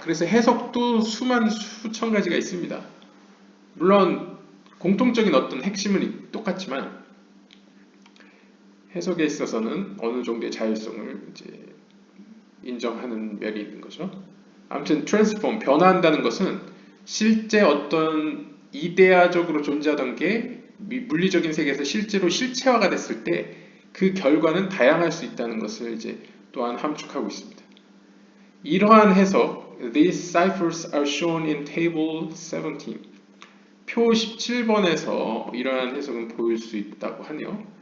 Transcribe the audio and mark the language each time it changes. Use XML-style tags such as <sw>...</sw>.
<ko>그래서 해석도 수천 가지가 있습니다. 물론 공통적인 어떤 핵심은 똑같지만 해석에 있어서는 어느 정도의 자율성을 이제 인정하는 면이 있는 거죠. 아무튼 transform, 변화한다는 것은 실제 어떤 이데아적으로 존재하던 게 물리적인 세계에서 실제로 실체화가 됐을 때 그 결과는 다양할 수 있다는 것을 이제 또한 함축하고 있습니다. 이러한 해석,</ko> <en>these ciphers are shown in table 17.</en> <ko>표 17번에서 이러한 해석은 보일 수 있다고 하네요.</ko>